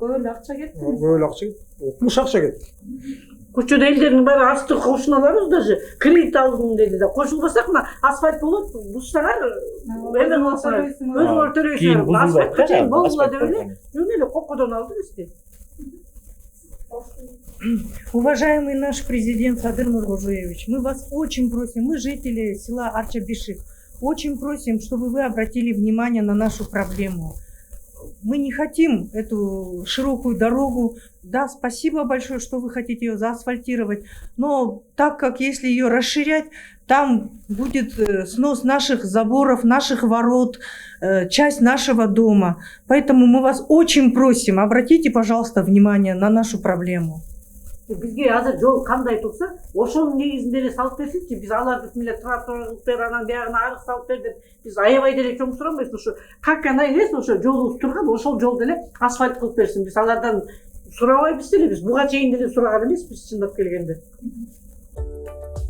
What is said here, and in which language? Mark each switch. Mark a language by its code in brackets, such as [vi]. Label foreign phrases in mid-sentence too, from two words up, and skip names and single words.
[ky] Көп эле акча кетти. Көп эле акча кетти. Укмуш акча кетти. Көчөдө элдердин баары асты кошуналарыбыз даже кредит алдым деди да. Кошулбасак мына асфальт болот, буссаңар эме кылсаңар өзүңөр төлөйсүңөр. Асфальт чейин болгула деп эле жөн эле кокодон алды бизди. [ru] Уважаемый наш президент Садыр Нургожоевич, мы вас очень просим, мы жители села Арчабиши, очень просим, чтобы вы обратили внимание на нашу проблему. Мы не хотим эту широкую дорогу. Да, спасибо большое, что вы хотите ее заасфальтировать, но так как если ее расширять, там будет снос наших заборов, наших ворот, часть нашего дома. Поэтому мы вас очень просим, обратите, пожалуйста, внимание на нашу проблему. [ky] Бизге азыр жол кандай турса, ошонун негизинде эле салып берсинчи. Биз аларды эле тротуар кылып бер, анан биягына арык салып бер деп биз аябай деле чоң сурамайбыз. Ошо как она элес, ошо жолубуз турган, ошол жолду эле асфальт кылып берсин. Биз алардан сурабайбыз деле, биз буга чейин деле сураган эмеспиз чындап келгенде.